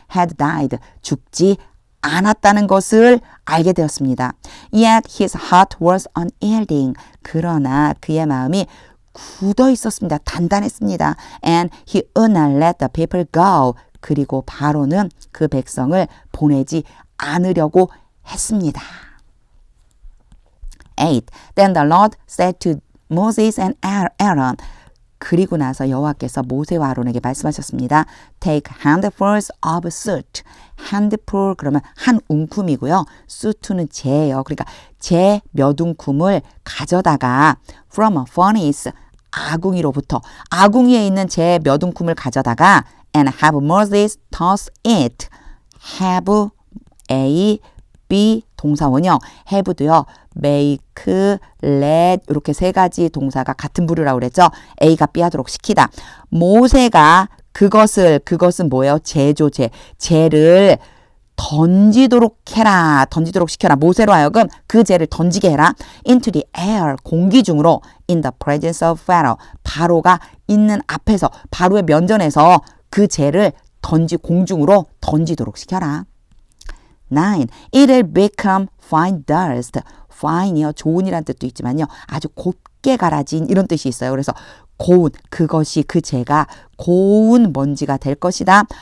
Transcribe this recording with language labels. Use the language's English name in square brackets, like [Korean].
[English] had died, [Korean] 죽지 않았다는 것을 알게 되었습니다. [English] Yet his heart was unyielding. [Korean] 그러나 그의 마음이 굳어 있었습니다. 단단했습니다. [English] And he would not let the people go. [Korean] 그리고 바로는 그 백성을 보내지 않으려고 했습니다. 8. [English] Then the Lord said to Moses and Aaron. [Korean] 그리고 나서 여호와께서 모세와 아론에게 말씀하셨습니다. [English] Take handfuls of soot. [Korean] handful 그러면 한 웅큼이고요. soot는 재예요. 그러니까 재 몇 웅큼을 가져다가 [English] from a furnace [Korean] 아궁이로부터 아궁이에 있는 재 몇 웅큼을 가져다가 [English] and have Moses toss it. [Korean] have A, B 동사원형 have도요. make, let 이렇게 세 가지 동사가 같은 부류라고 그랬죠. A가 B 하도록 시키다. 모세가 그것은 뭐예요? 재죠. 재를 던지도록 해라. 던지도록 시켜라. 모세로 하여금 그 재를 던지게 해라. [English] into the air [Korean] 공기 중으로 [English] in the presence of Pharaoh. [Korean] 바로가 있는 앞에서 바로의 면전에서 그 재를 공중으로 던지도록 시켜라. [English] 9. It'll become fine dust. fine이요. [Korean] 좋은이란 뜻도 있지만요. 아주 곱게 갈아진 이런 뜻이 있어요. 그래서 고운 그것이 그 재가 고운 먼지가 될 것이다.